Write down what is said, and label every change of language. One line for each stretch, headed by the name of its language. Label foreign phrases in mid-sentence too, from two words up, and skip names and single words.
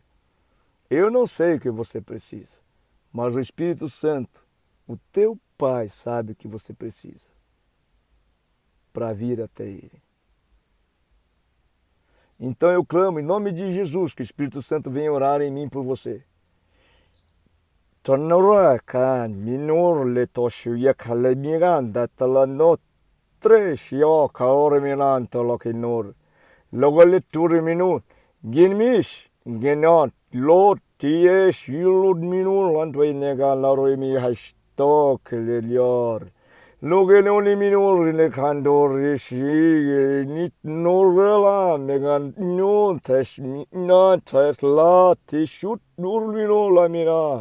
Portuguese: Eu não sei o que você precisa, mas o Espírito Santo, o teu Pai, sabe o que você precisa para vir até Ele. Então eu clamo em nome de Jesus que o Espírito Santo venha orar em mim por você. Tonorakan minor letoshuya kalemiganda talanotresh kaoreminan tolokinor. Logoletur minun ginmish genot lot ties yulud minul antwenega laroemi hastok lelior. Logenoni minor ne kandorishi nit norvela megan non tesh na tesla tishut nurmino lamina.